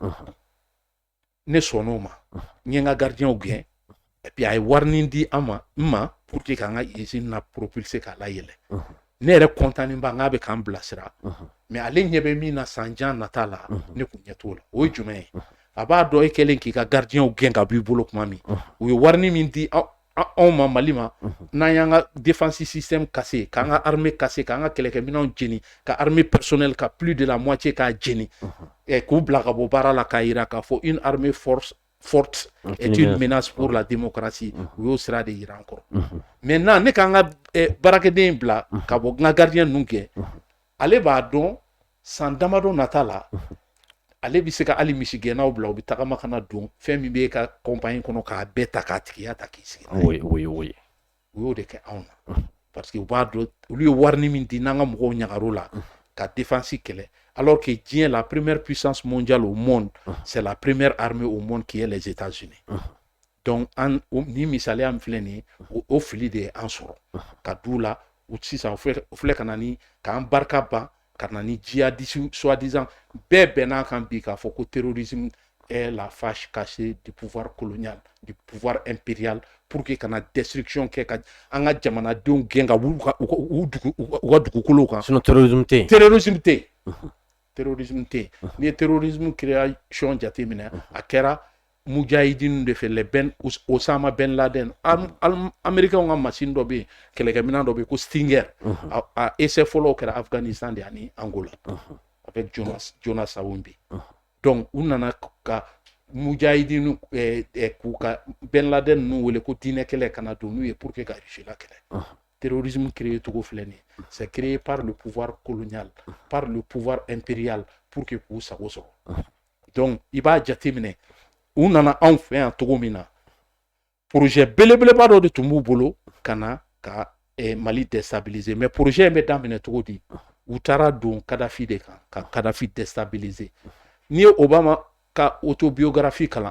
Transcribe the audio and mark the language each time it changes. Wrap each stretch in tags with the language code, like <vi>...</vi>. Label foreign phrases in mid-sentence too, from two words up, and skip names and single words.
<bm>ne sɔnn'o ma n ye n ka gardien gɛn</bm> <fr>et puis</fr> <bm>a ye warinin di n ma</bm> <fr>pour que</fr> <bm>k'an ka usine na propulser k'a layɛlɛ ne yɛrɛ content ba n k'a bɛ k'an bilasira mais ale ɲɛ bɛ min na san jan nata la ne kun ɲɛ t'o la o ye jumɛn ye a b'a dɔn e kɛlen k'i ka gardien gɛn ka b'i bolo tuma min u ye warini min di anw ma Mali ma n'an y'an ka</bm> <fr>défense système cassé</fr> <bm>k'an ka</bm> <fr>armée cassé</fr> <bm>k'an ka kɛlɛkɛminɛnw jeni ka</bm> <fr>armée personnelle</fr> <bm>ka</bm> <fr>plus de la moitié</fr> <bm>k'a jeni k'u bila ka bɔ baara la k'a yira k'a fɔ</bm> <fr>une armée forte est une menace pour la démocratie</fr> <bm>u y'o sira de yira an kɔrɔ maintenant ne k'an ka baarakɛden bila ka bɔ n ka gardien ninnu gɛn ale b'a dɔn san damadɔ nata la ale bɛ se ka hali misigɛnnaw bila u bɛ tagama kana don fɛn min bɛ ka compagnie kɔnɔ k'a bɛɛ ta k'a tigiya ta k'i sigi oui u y'o de kɛ anw na</bm> <fr>parce que</fr> <bm>u b'a dɔn olu ye warini min di n'an ka mɔgɔw ɲagar'o la ka défense kɛlɛ</bm> <fr>alors que</fr> <bm>diɲɛ</bm> <fr>la première puissance mondiale au monde c'est la première armée au monde qui est les États-Unis</fr> <bm>donc ni misaliya min filɛ nin ye o fili de ye an sɔrɔ ka d'u la sisan u filɛ ka na ni k'an barika ban ka na ni</bm> <fr>djihadistes soi-disant</fr> <bm>bɛɛ bɛnn'a kan bi k'a fɔ ko</bm> <fr>terrorisme est la face cachée du pouvoir colonial du pouvoir impérial pour que</fr> <bm>kana destruction kɛ ka an ka jamanadenw gɛn ka u ka dugukolow kan sinon terrorisme tɛ terrorisme tɛ n'i ye</bm> <fr>terrorisme création</fr> <bm>jateminɛ a kɛra mujahidin de fɛ Osama Ben Laden américain ka machine dɔ bɛ yen kɛlɛkɛminɛn dɔ bɛ yen ko Stinger a essai fɔlɔw kɛra Afghanistan de ani Angola avec Jonas Savimbi donc u nana ka mujahidin k'u ka Ben Laden ninnu wele ko diinɛ kɛlɛ kana don n'u ye</bm> <fr>pour que</fr> <bm>ka Russie la kɛlɛ</bm> <fr>terrorisme créé</fr> <bm>togo filɛ nin ye</bm> <fr>c'est créé par le pouvoir colonial par le pouvoir impérial pour que</fr> <bm>k'u sago sɔrɔ donc i b'a jateminɛ u nana anw fɛ yan togo min na projet belebeleba dɔ de tun b'u bolo ka na ka Mali déstabiliser</bm> <fr>mais projet</fr> <bm>in bɛ daminɛ cogo di u taara don Kadhafi de kan ka Kadhafi déstabiliser n'i ye Obama ka autobiographie kalan</bm>